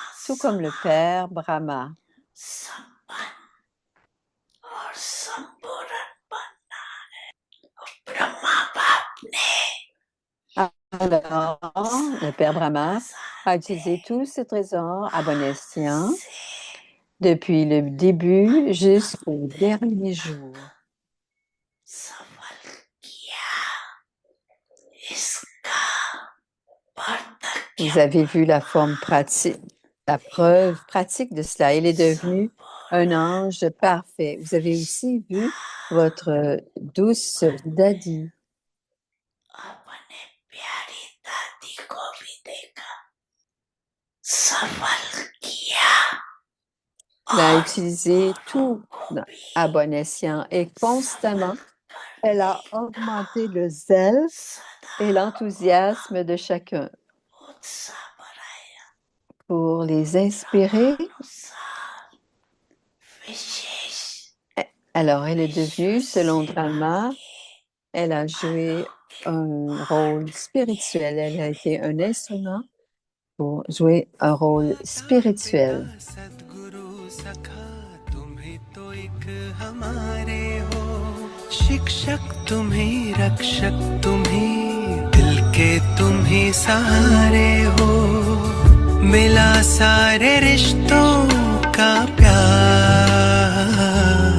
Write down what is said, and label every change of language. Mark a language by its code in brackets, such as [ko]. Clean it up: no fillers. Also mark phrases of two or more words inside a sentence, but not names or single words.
[fr] tout comme le Père Brahma. [hi] संपन्न और संपूर्ण बनना है। ब्रह्मा बाप ने [fr] Alors, le Père Brahma a utilisé tous ces trésors à bon escient depuis le début jusqu'au dernier jour. [hi] सफल किया इसका [fr] Vous avez vu la forme pratique, la preuve pratique de cela. Il est devenu un ange parfait. Vous avez aussi vu votre douce Dadi. [hi] अपने प्यारी दादी को भी देखा सफल किया [fr] Elle a utilisé tout à bon escient et constamment, elle a augmenté le zèle et l'enthousiasme de chacun [hi] उत्साह बढ़ाया [fr] pour les inspirer. [hi] विशेष [fr] Alors, elle est devenue, selon Brahma, elle a joué un rôle spirituel. Elle a été un instrument pour jouer un rôle spirituel. [hi] सद्गुरु सखा तुम ही तो एक हमारे हो शिक्षक तुम ही रक्षक तुम ही दिल के तुम ही सहारे हो मिला सारे रिश्तों का प्यार